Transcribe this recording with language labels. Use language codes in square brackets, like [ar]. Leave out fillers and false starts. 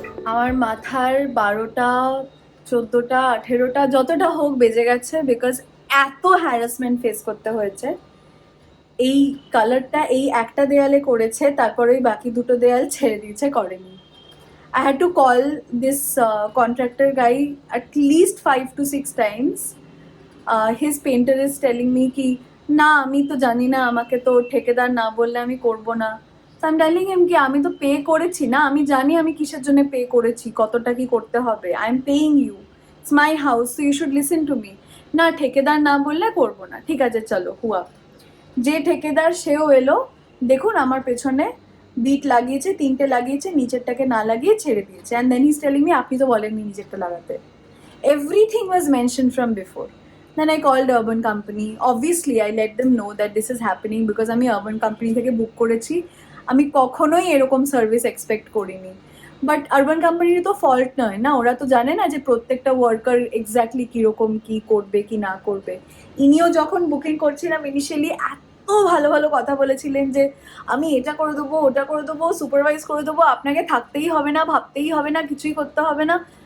[bn] আমার মাথার 12টা 14টা 18টা যতটা হোক বেজে গেছে, বিকজ এত হ্যারাসমেন্ট ফেস করতে হয়েছে। এই কালারটা এই একটা দেয়ালে করেছে, তারপরে ওই বাকি দুটো দেয়াল ছেড়ে দিয়েছে, করেনি। [en] I had to call this contractor guy at least 5 to 6 times. His painter is telling me [bn] ki না আমি তো জানি না, আমাকে তো ঠিকাদার না বললে আমি করব না। [en] So I'm telling him [bn] কি আমি তো পে করেছি না, আমি জানি আমি কিসের জন্য পে করেছি, কতটা কি করতে হবে। [en] I am paying you, it's my house, so you should listen to me. [bn] না ঠিকাদার না বললে করব না। ঠিক আছে চলো হুয়া। যে ঠিকাদার সেও এলো, দেখুন আমার পেছনে বিট লাগিয়েছে, 3টে লাগিয়েছে, নিচেরটাকে না লাগিয়ে ছেড়ে দিয়েছে। [en] and then is telling me [bn] আপনি তো বলেননি নিচেরটা লাগাতে। [en] Everything was mention from before. Then I called Urban Company. Obviously, I let them know that this is happening because [bn] আমি Urban Company থেকে বুক করেছি। আমি কখনোই এরকম সার্ভিস এক্সপেক্ট করিনি। বাট আরবান কোম্পানির তো ফল্ট নয় না, ওরা তো জানে না যে প্রত্যেকটা ওয়ার্কার এক্স্যাক্টলি কীরকম কী করবে কি না করবে। ইনিও যখন বুকিং করছিলাম ইনিশিয়ালি এত ভালো ভালো কথা বলেছিলেন যে আমি এটা করে দেবো, ওটা করে দেবো, সুপারভাইজ করে দেবো, আপনাকে থাকতেই হবে না, ভাবতেই হবে না, কিছুই করতে হবে না।